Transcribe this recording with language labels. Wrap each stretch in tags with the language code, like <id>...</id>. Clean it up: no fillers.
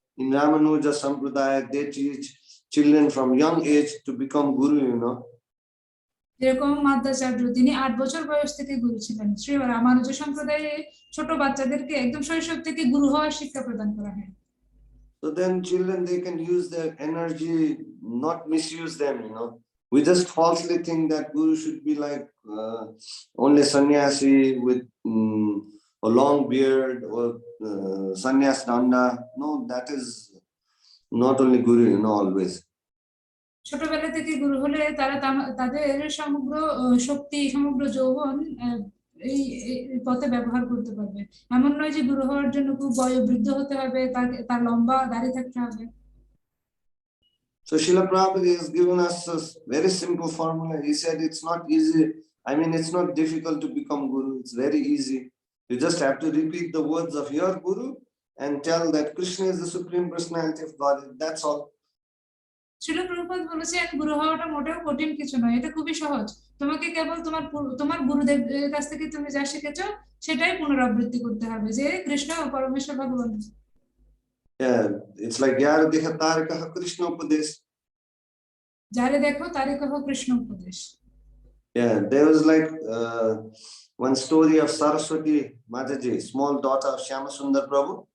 <en>In Ramanuja Sampradaya, they teach children from young age to become guru, you know.</en> <bn>যেরকম মাধ্বাচার্য, তিনি 8 বছর বয়স থেকে গুরু ছিলেন। শ্রী রামানুজ সম্প্রদায়ে ছোট বাচ্চাদেরকে একদম শৈশব থেকে গুরু হওয়ার শিক্ষা প্রদান করা হয়।</bn> <en>So So then children, they can use their energy, not misuse them, you know. We just falsely think that Guru should be like only sannyasi with a long beard or sannyas danda. No, that is not only Guru, you know, always.</en> <bn>ছোটবেলা থেকে গুরু হলে তারা তাদের সমগ্র শক্তি সমগ্র যৌবন এই পথে ব্যবহার করতে পারবে। এমন নয় যে গুরু হওয়ার জন্য খুব বয়োবৃদ্ধ হতে হবে, তার লম্বা দাড়ি থাকতে হবে।</bn> <en>So Srila Prabhupada has given us a very simple formula. He said it's not easy. I mean, it's not difficult to become Guru. It's very easy. You just have to repeat the words of your Guru and tell that Krishna is the Supreme Personality of God. That's all.</en> <bn>Srila Prabhupada বলেছেন গুরু হওয়াটা মোটেও কঠিন কিছু নয়, এটা খুবই সহজ। তোমাকে কেবল তোমার গুরুদেবের কাছ থেকে তুমি যা শিখেছো সেটাই পুনরাবৃত্তি করতে হবে, যে কৃষ্ণ ও পরমেশ্বর ভগবান।</bn> <en>Yeah, it's like</en> <bn>Yar Dekha Tar Kaha Krishna Upadesh. যারে দেখো তারে কহো কৃষ্ণ উপদেশ।</bn> <en>Yeah, there was like one story of Saraswati Mataji, small daughter of Shyama Sundar Prabhu.</en>